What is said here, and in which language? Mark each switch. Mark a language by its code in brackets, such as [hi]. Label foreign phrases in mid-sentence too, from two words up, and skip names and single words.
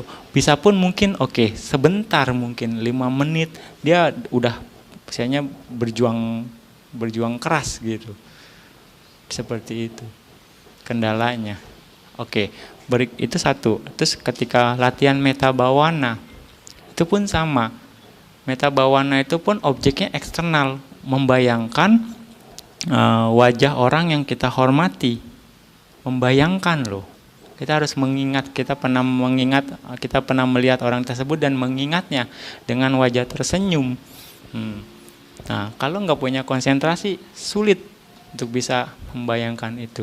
[id] Bisa pun mungkin sebentar, mungkin 5 menit dia udah misalnya berjuang keras, gitu. Seperti itu kendalanya. Itu satu. Terus ketika latihan [pi] metta bhavana, [id] itu pun sama. [pi] Metta bhavana [id] itu pun objeknya eksternal, membayangkan wajah orang yang kita hormati. Membayangkan loh. Kita harus mengingat, kita pernah melihat orang tersebut dan mengingatnya dengan wajah tersenyum. Nah, kalau nggak punya konsentrasi, sulit untuk bisa membayangkan itu.